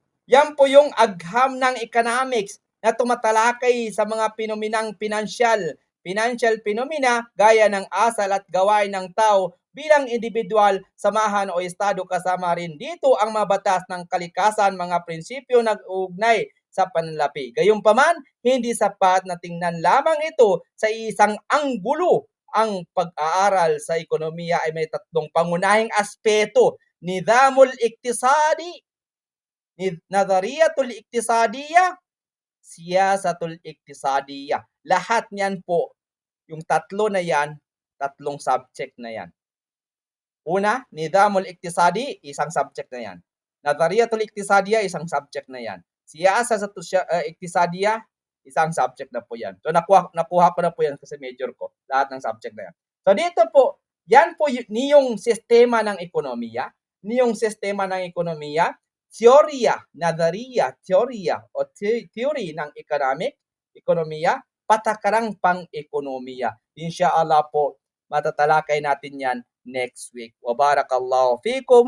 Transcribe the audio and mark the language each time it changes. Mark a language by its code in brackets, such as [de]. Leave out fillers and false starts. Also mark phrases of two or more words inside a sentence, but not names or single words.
[tl] Yan po yung agham ng economics na tumatalakay sa mga pinominang [en] financial phenomena [tl] gaya ng asal at gawain ng tao bilang individual, samahan o estado. Kasama rin dito ang mga batas ng kalikasan, mga prinsipyo nag-uugnay sa pananalapi. Gayunpaman, hindi sapat na tingnan lamang ito sa isang anggulo. Ang pag-aaral sa ekonomiya ay may tatlong pangunahing aspeto: [ar] النظام الاقتصادي، النظرية الاقتصادية، السياسة الاقتصادية. [tl] Lahat niyan po, yung tatlo na yan, tatlong subject na yan. Una, [ar] النظام الاقتصادي, [tl] isang subject na yan. [ar] النظرية الاقتصادية, [tl] isang subject na yan. [ar] السياسة الاقتصادية, [tl] isang subject na po yan. So nakuha ko na po yan kasi major ko, lahat ng subject na yan. So dito po, yan po niyong sistema ng ekonomiya, teorya, nadhariya, teorya o theory ng ekonomiya, patakarang pang-ekonomiya. [ar] إن شاء الله [tl] po, matatalakay natin yan [en] next week. [ar] وبارك الله فيكم.